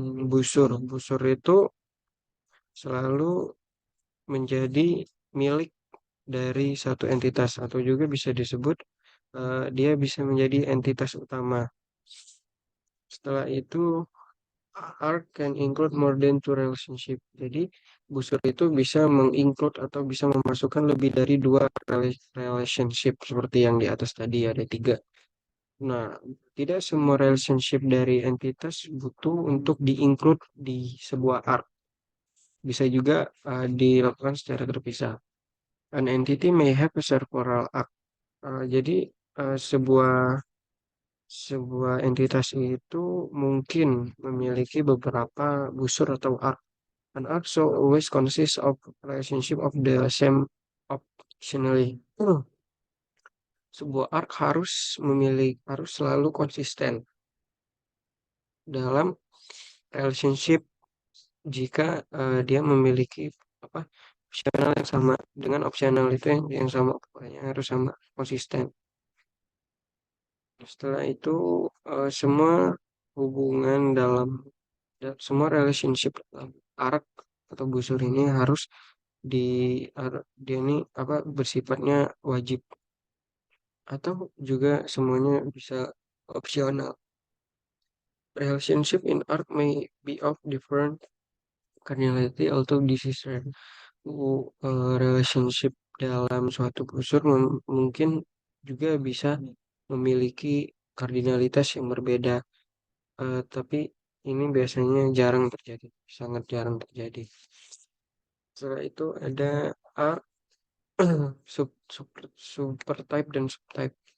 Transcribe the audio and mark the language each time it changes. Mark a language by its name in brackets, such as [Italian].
[Indonesian] Busur itu selalu menjadi milik dari satu entitas atau juga bisa disebut dia bisa menjadi entitas utama. Setelah itu [English] arc can include more than two relationship. [Indonesian] Jadi busur itu bisa menginclude atau bisa memasukkan lebih dari dua relationship seperti yang di atas tadi ada tiga. Nah, tidak semua relationship dari entitas butuh untuk di-include di sebuah arc. Bisa juga dilakukan secara terpisah. [English] An entity may have a several arc. [Indonesian] Jadi sebuah sebuah entitas itu mungkin memiliki beberapa busur atau arc. [English] An arc so always consists of relationship of the same optionally. [Indonesian] Sebuah arc harus selalu konsisten dalam relationship jika dia memiliki apa opsional yang sama dengan opsional itu yang sama, pokoknya harus sama, konsisten. Setelah itu semua hubungan semua relationship dalam arc atau busur ini harus di dia ini apa bersifatnya wajib atau juga semuanya bisa opsional. [English] Relationship in arc may be of different cardinality although this is rare. [Indonesian] Relationship dalam suatu busur mungkin juga bisa memiliki kardinalitas yang berbeda, tapi ini biasanya jarang terjadi, sangat jarang terjadi. Setelah itu ada A, super type dan subtype.